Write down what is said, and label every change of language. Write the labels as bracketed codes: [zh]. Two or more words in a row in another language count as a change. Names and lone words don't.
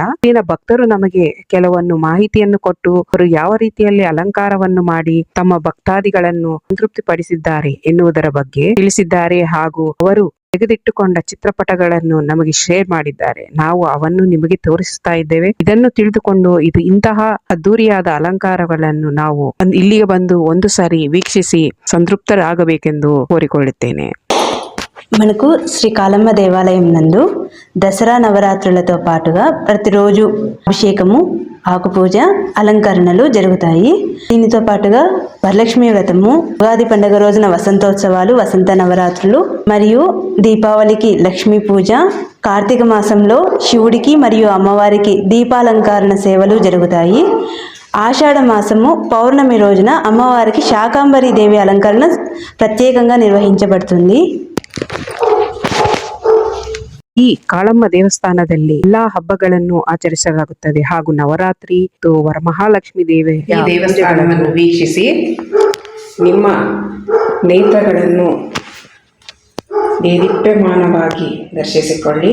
[kn] ಇಲ್ಲಿನ ಭಕ್ತರು ನಮಗೆ ಕೆಲವೊಂದು ಮಾಹಿತಿಯನ್ನು ಕೊಟ್ಟು ಅವರು ಯಾವ ರೀತಿಯಲ್ಲಿ ಅಲಂಕಾರವನ್ನು ಮಾಡಿ ತಮ್ಮ ಭಕ್ತಾದಿಗಳನ್ನು ಸಂತೃಪ್ತಿ ಪಡಿಸಿದ್ದಾರೆ ಎನ್ನುವುದರ ಬಗ್ಗೆ ತಿಳಿಸಿದ್ದಾರೆ ಹಾಗೂ ಅವರು ತೆಗೆದಿಟ್ಟುಕೊಂಡ ಚಿತ್ರಪಟಗಳನ್ನು ನಮಗೆ ಶೇರ್ ಮಾಡಿದ್ದಾರೆ. ನಾವು ಅವನ್ನು ನಿಮಗೆ ತೋರಿಸ್ತಾ ಇದ್ದೇವೆ. ಇದನ್ನು ತಿಳಿದುಕೊಂಡು ಇದು ಇಂತಹ ಅದ್ದೂರಿಯಾದ ಅಲಂಕಾರಗಳನ್ನು ನಾವು ಇಲ್ಲಿಗೆ ಬಂದು ಒಂದು ಸಾರಿ ವೀಕ್ಷಿಸಿ ಸಂತೃಪ್ತರಾಗಬೇಕೆಂದು కోరుకుంటున్నాను. [te] మనకు శ్రీ కాళమ్మ దేవాలయం నందు దసరా నవరాత్రులతో పాటుగా ప్రతిరోజు అభిషేకము, ఆకుపూజ, అలంకరణలు జరుగుతాయి. దీనితో పాటుగా వరలక్ష్మి వ్రతము, ఉగాది పండుగ రోజున వసంతోత్సవాలు, వసంత నవరాత్రులు మరియు దీపావళికి లక్ష్మీ పూజ, కార్తీక మాసంలో శివుడికి మరియు అమ్మవారికి దీపాలంకరణ సేవలు జరుగుతాయి. ఆషాఢ మాసము పౌర్ణమి రోజున అమ్మవారికి శాకాంబరి దేవి అలంకరణ ప్రత్యేకంగా నిర్వహించబడుతుంది. [kn] ಈ ಕಾಳಮ್ಮ ದೇವಸ್ಥಾನದಲ್ಲಿ ಎಲ್ಲಾ ಹಬ್ಬಗಳನ್ನು ಆಚರಿಸಲಾಗುತ್ತದೆ ಹಾಗೂ ನವರಾತ್ರಿ ವರಮಹಾಲಕ್ಷ್ಮಿ ದೇವಿಯ ದೇವಸ್ಥಾನವನ್ನು ವೀಕ್ಷಿಸಿ ನಿಮ್ಮ ನೇತ್ರಗಳನ್ನು ದೇದೀಪ್ಯಮಾನವಾಗಿ ದರ್ಶಿಸಿಕೊಳ್ಳಿ.